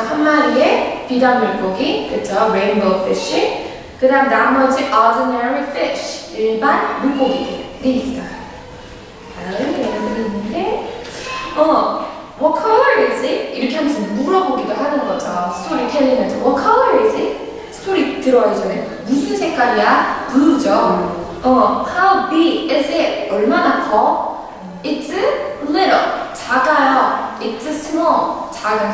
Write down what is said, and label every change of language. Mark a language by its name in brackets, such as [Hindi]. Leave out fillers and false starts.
[Korean] 한 마리의 비단 물고기, 그쵸? [English] Rainbow fish. [Korean] 그 다음 나머지 ordinary fish, 일반 물고기들이 있어요. 다음 얘네들이 있는데, [English] what color is it? [Korean] 이렇게 하면서 물어보기도 하는 거죠. 스토리텔링을. [English] What color is it? [Korean] 스토리 들어가기 전에 무슨 색깔이야? [English] blue죠. How big is it? [Korean] 얼마나 커? [English] It's little. [Korean] 작아요. [English] It's small. [Korean] 작은.